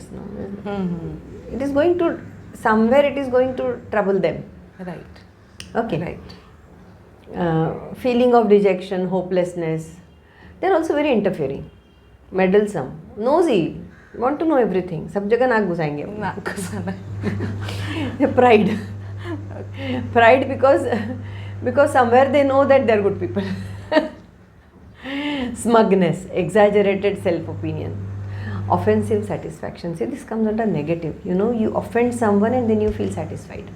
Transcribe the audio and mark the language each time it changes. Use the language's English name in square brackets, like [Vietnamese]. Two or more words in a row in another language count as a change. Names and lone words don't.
[English] No? It is going to, somewhere it is going to trouble them. Right. Okay. Right. Feeling of rejection, hopelessness. They are also very interfering, meddlesome, nosy, want to know everything. [Hindi] सब जगह नाक घुसाएंगे. नाक घुसाना. [English] Pride. Pride because somewhere they know that they're good people. Smugness, exaggerated self-opinion, offensive satisfaction. See, this comes under negative. You know, you offend someone and then you feel satisfied.